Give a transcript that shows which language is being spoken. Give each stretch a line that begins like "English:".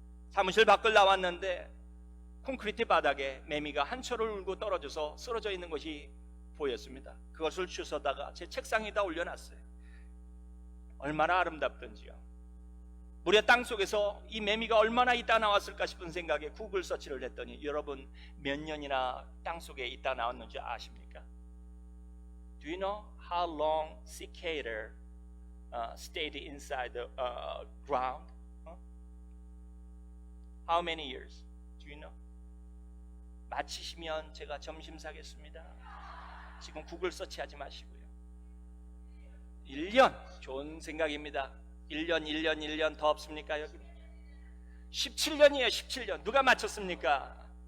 Korean: 사무실 밖을 나왔는데 콘크리트 바닥에 매미가 한철을 울고 떨어져서 쓰러져 있는 것이 보였습니다. 그것을 주워다가 제 책상에다 올려놨어요. 얼마나 아름답던지요. 무려 땅속에서 이 매미가 얼마나 있다 나왔을까 싶은 생각에 구글 서치를 했더니 여러분 몇 년이나 땅속에 있다 나왔는지 아십니까?
English: Do you know how long cicada stayed inside the ground? How many years? Do you know?
Korean: 마치시면 제가 점심 사겠습니다. 지금 구글 서치하지 마시고요. 1년 좋은 생각입니다. 1년 더 없습니까? 여기 17년이에요. 17년 누가 맞췄습니까?